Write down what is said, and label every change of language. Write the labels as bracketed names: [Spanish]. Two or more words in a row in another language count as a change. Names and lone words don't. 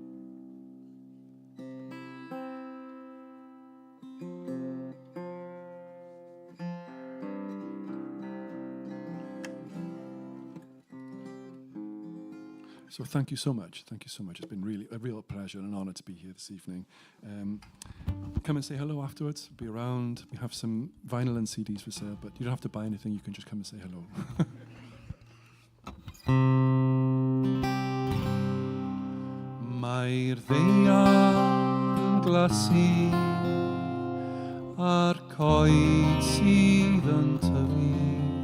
[English] So thank you so much. Thank you so much. It's been really a real pleasure and an honour to be here this evening. Come and say hello afterwards. Be around. We have some vinyl and CDs for sale, but you don't have to buy anything. You can just come and say hello. [Welsh] Mae'r ddaear yn glasu a'r coed sydd yn tyfu